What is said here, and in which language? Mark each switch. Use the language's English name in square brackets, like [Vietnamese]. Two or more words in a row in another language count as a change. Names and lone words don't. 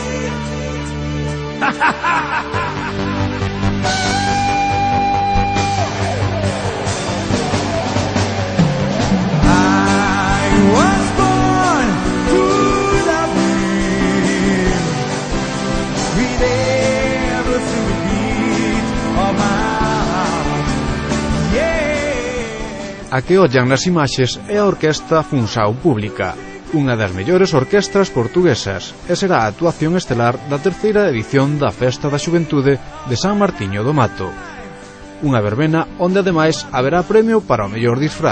[English] I was born to love you with every single beat of my heart. Yeah. [Galician] A que ollan nas imaxes é a Orquestra Funchal Pública, unha das mellores orquestras portuguesas, e será a actuación estelar da terceira edición da Festa da Xuventude de San Martiño do Mato. Unha verbena onde ademais haberá premio para o mellor disfraz.